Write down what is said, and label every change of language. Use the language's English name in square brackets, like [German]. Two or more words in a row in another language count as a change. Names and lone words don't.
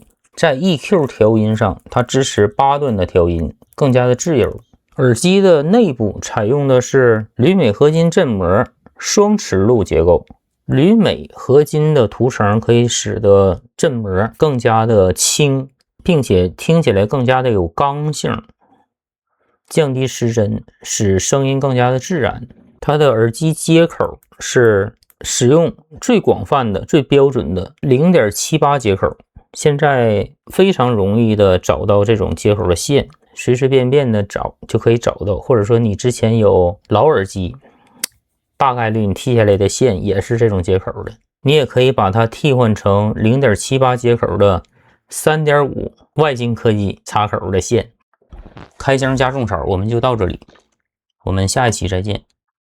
[Chinese] 在 EQ 調音上，它支持8段的調音，更加的自由。耳機的內部採用的是鋁鎂合金振膜雙齒路結構，鋁鎂合金的塗層可以使得振膜更加的輕，並且聽起來更加的有剛性，降低失真，使聲音更加的自然。它的耳機接口是使用最廣泛的、最標準的 0.78 接口，現在非常容易的找到這種接口的線，隨隨便便的找就可以找到，或者說你之前有老耳機，大概率你替下來的線也是這種接口的，你也可以把它替換成 0.78 接口的 3.5 外金科技插口的線。開箱加種草我們就到這裡，我們下一期再見。